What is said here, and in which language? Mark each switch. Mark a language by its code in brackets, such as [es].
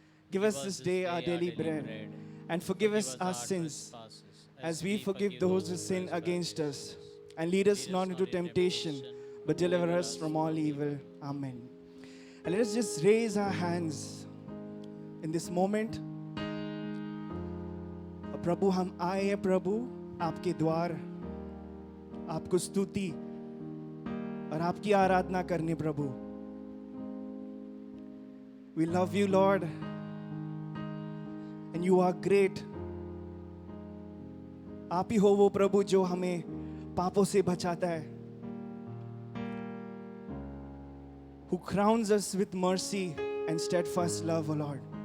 [en] Give us this day our daily bread, and forgive us our sins, as we forgive those who sin against us. And lead us not into temptation, but deliver us from all evil. Amen. And let us just raise our hands in this moment. [hi] प्रभु, हम आए हैं प्रभु आपके द्वार, आपको स्तुति और आपकी आराधना करने. [en] प्रभु, we love you Lord and you are great. [hi] आप ही हो वो प्रभु जो हमें पापों से बचाता है, [en] who crowns us with mercy and steadfast love, O Lord.